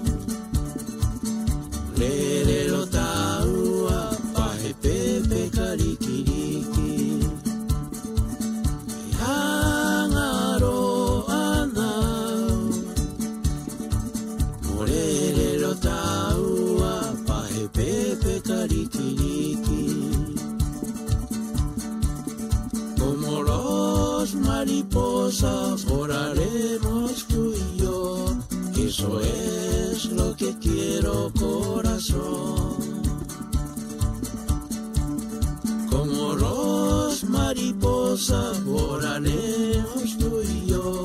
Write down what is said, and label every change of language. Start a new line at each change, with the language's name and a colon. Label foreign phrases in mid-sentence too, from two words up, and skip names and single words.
Rapanui: Lere lo taua pahe pepe karikiriki. E hanga ro anau. Morere lo taua pahe pepe karikiriki.
Spanish: Como los mariposas volaremos tú y yo. Eso es lo que quiero, corazón. Como los mariposas volaremos tú y yo.